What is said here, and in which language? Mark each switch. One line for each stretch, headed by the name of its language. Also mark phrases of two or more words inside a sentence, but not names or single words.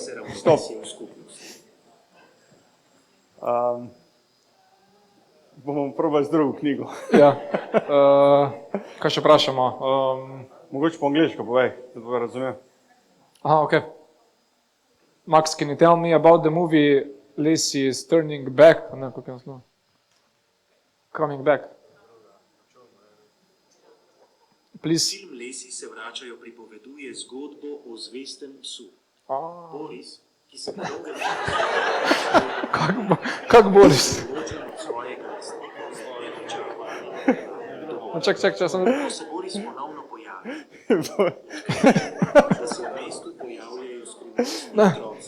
Slovenian: prinese ravnovesje v skupnosti. Bomo probali z drugo knjigo. Ja. Kaj še vprašamo? Mogoče po angliško povej, da bo razumel. Aha, ok. Max,
English: can you tell me about the movie Lacey is turning back?
Slovenian: Ne, kako je naslov?
English: Coming back. Please.
Slovenian: Film Lesi se vračajo pripoveduje zgodbo o zvestem psu. Boris, ki se po dolgem času Kako Boris? ločen od svojega lastnika med nepričakovanim dogodkom. Čak, sem... Ko se Boris ponovno pojavi, da se v mestu pojavljajo skrivnostni otroci,